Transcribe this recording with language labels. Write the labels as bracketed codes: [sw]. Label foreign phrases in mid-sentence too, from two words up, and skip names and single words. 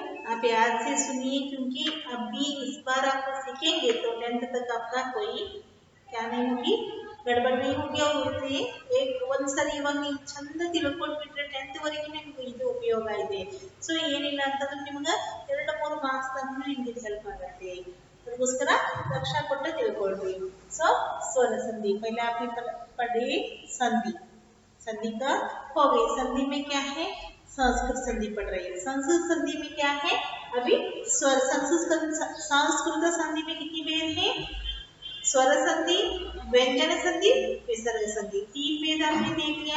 [hi] आप याद से सुनिए क्योंकि अभी इस बार आप सीखेंगे तो 10th तक आपका कोई क्या नहीं होगी, गड़बड़ नहीं होगी. और वैसे एक [kn] ಒಂದ್ಸರಿ ಇವಾಗ ನೀವು ಚಂದ ತಿಳ್ಕೊಂಡ್ಬಿಟ್ರೆ 10th ವರೆಗೆ ನಿಮಗೆ ಇದು ಉಪಯೋಗ ಇದೆ. ಸೊ ಏನಿಲ್ಲ ಅಂತಂದ್ರೆ ನಿಮಗೆ 2-3 ಮಾರ್ಕ್ಸ್ ತನಕ ನಿಮಗೆ ಇದು ಹೆಲ್ಪ್ ಆಗುತ್ತೆ. ಅದಕ್ಕೋಸ್ಕರ ಲಕ್ಷ್ಯ ಕೊಟ್ಟು ತಿಳ್ಕೊಳ್ರಿ. [hi] ಸೊ स्वर संधि पहले आपने पढ़ी संधि, संधि का हो गई. संधि में क्या है, संस्कृत संधि पढ़ रही है. संस्कृत संधि में क्या है, अभी स्वर संस्कृत संधि में कितनी मेल है, स्वर संधि, व्यंजन संधि, विसर्ग संधि, 3 भेद आपने देख लिया।